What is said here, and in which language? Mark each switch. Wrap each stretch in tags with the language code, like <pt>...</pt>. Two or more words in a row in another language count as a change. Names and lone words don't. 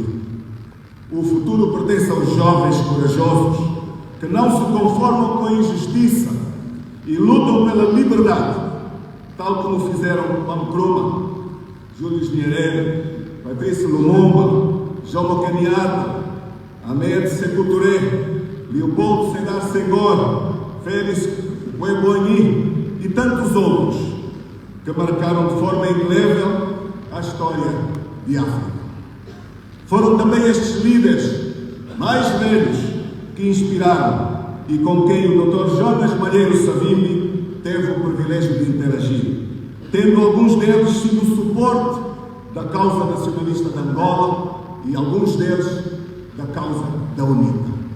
<pt>O futuro pertence aos jovens corajosos que não se conformam com a injustiça e lutam pela liberdade, tal como fizeram Nkrumah, Julius Nyerere, Patrice Lumumba, Jomo Kenyatta, Ahmed Sékou Touré, Leopoldo Sédar Senghor, Félix Houphouët-Boigny e tantos outros que marcaram de forma indelével a história de África. Foram também estes líderes mais velhos que inspiraram e com quem o Dr. Jonas Malheiro Savimbi teve o privilégio de interagir, tendo alguns deles sido o suporte da causa nacionalista de Angola e alguns deles da causa da UNITA.</pt>